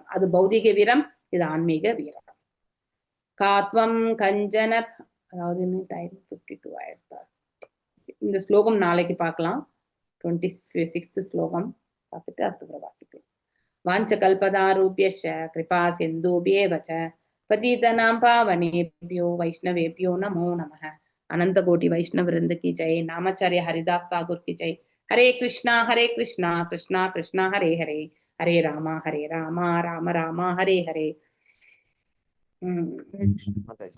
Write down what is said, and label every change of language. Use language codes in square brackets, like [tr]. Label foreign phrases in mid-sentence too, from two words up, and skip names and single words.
[ta] அது பௌதிக வீரம், இது ஆன்மீக வீரம். [sa] कात्वं कञ्चन, [ta] அதாவது டைம் 52 ஆயிடுச்சு. இந்த ஸ்லோகம் நாளைக்கு பார்க்கலாம். 26th ஸ்லோகம் பார்த்துட்டு அடுத்து வாசிக்கலாம். [sa] वाञ्छा कल्पतरुभ्यश्च कृपा सिन्धुभ्य एव च पतितानां पावनेभ्यो वैष्णवेभ्यो नमो नमः. [hi] अनंत कोटि वैष्णव वृंद की जय. नामाचार्य हरिदास ठाकुर की जय. [sa] हरे कृष्णा कृष्णा कृष्णा हरे हरे, हरे रामा राम राम हरे हरे.